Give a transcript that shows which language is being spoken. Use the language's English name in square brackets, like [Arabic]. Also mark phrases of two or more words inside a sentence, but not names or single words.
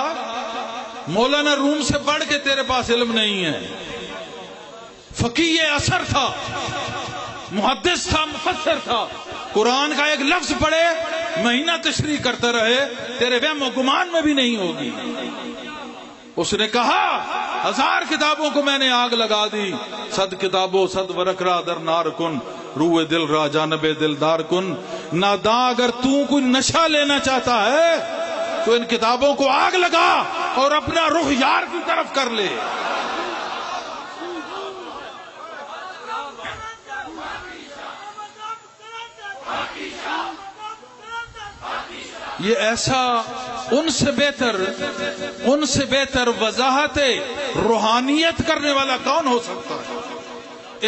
[Urdu] مولانا روم سے پڑھ کے تیرے پاس علم نہیں ہے، فقیہ اثر تھا، محدث تھا، مفسر تھا، قرآن کا ایک لفظ پڑھے مہینہ تشریح کرتا رہے، تیرے وہم و گمان میں بھی نہیں ہوگی۔ اس نے کہا 1000 کتابوں کو میں نے آگ لگا دی، 100 کتابوں [Persian] 100 ورق را در نار کن، روح دل را جانب دلدار کن۔ [Urdu] ناداں اگر تو کوئی نشہ لینا چاہتا ہے تو ان کتابوں کو آگ لگا اور اپنا رخ یار کی طرف کر لے۔ یہ ایسا ان سے بہتر وضاحت روحانیت کرنے والا کون ہو سکتا ہے؟